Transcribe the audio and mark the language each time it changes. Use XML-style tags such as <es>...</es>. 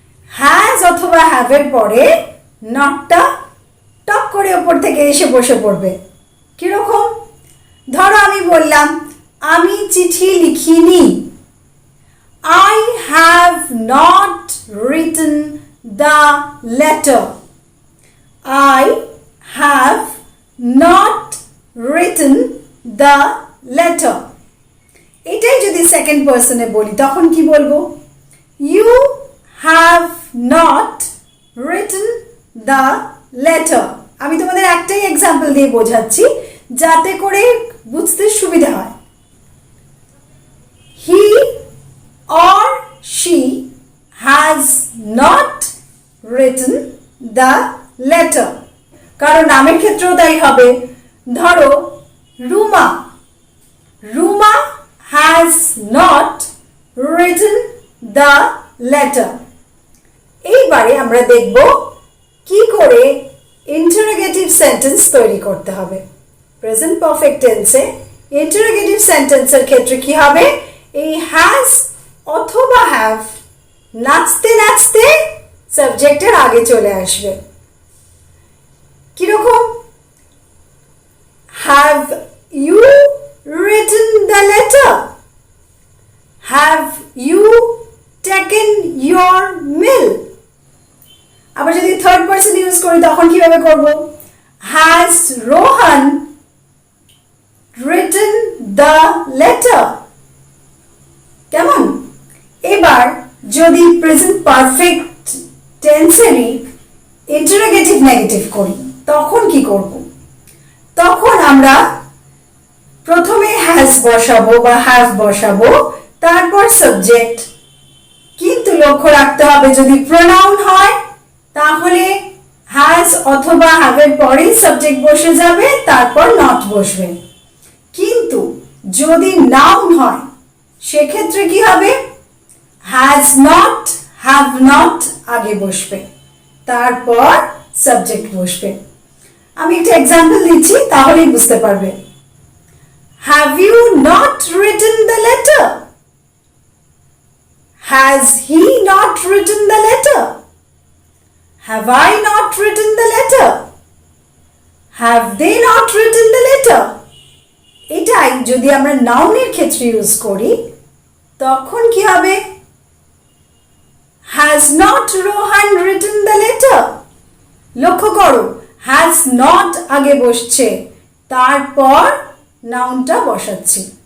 <bn>Has অথবা হ্যাভের পরে নটটা টক করে ওপর থেকে এসে বসে পড়বে। কিরকম? ধরো আমি বললাম আমি চিঠি লিখিনি,</bn> <en>I have not written the letter. I have not written the letter.</en> <bn>এটাই যদি সেকেন্ড পারসনে বলি তখন কি বলবো?</bn> <en>You have not written the letter.</en> <bn>আমি তোমাদের একটাই এক্সাম্পল দিয়ে বোঝাচ্ছি যাতে করে বুঝতে সুবিধা হয়।</bn> <en>He or she has not written the letter.</en> <bn>কারণ নামের ক্ষেত্রেও তাই হবে। ধরো Ruma, Ruma</bn> <en>has not written the letter.</en> <bn>এইবারে আমরা দেখব কি করে ইন্টারোগেটিভ সেন্টেন্স তৈরি করতে হবে। প্রেজেন্ট পারফেক্ট টেন্সে ইন্টারোগেটিভ সেন্টেন্সের ক্ষেত্রে কি হবে? এই হ্যাজ অথবা হ্যাভ নাচতে নাচতে সাবজেক্টের আগে চলে আসবে। কিরকম?</bn> <en>Have you written the letter? Have you taken your meal?</en> <bn>আবার যদি থার্ড পারসন ইউজ করি তখন কিভাবে করব?</bn> <en>Has Rohan written the letter?</en> <bn>কেমন? এবার যদি প্রেজেন্ট পারফেক্ট টেন্সেরই ইন্টারোগেটিভ নেগেটিভ করি তখন কি করব? তখন আমরা প্রথমে হ্যাজ বসাবো বা হ্যাভ বসাবো, তারপর সাবজেক্ট। কিন্তু লক্ষ্য রাখতে হবে যদি প্রোনাউন হয় তাহলে হ্যাজ অথবা হ্যাভের পরেই সাবজেক্ট বসে যাবে, তারপর নট বসবে। কিন্তু যদি নাউন হয় সেক্ষেত্রে কি হবে? হ্যাজ নট, হ্যাভ নট আগে বসবে, তারপর সাবজেক্ট বসবে। আমি একটা এক্সাম্পল দিচ্ছি তাহলেই বুঝতে পারবে।</bn> <en>Have you not written the letter? Has he not written the letter? Have I not written the letter? Have they not written the letter?</en> <bn>এটাই যদি আমরা নাউনের ক্ষেত্রে ইউজ করি তখন কি হবে?</bn> <en>Has not Rohan written the letter?</en> <bn>লক্ষ্য করো, has not আগে বসছে, তারপর নাউনটা বসাচ্ছি।</bn>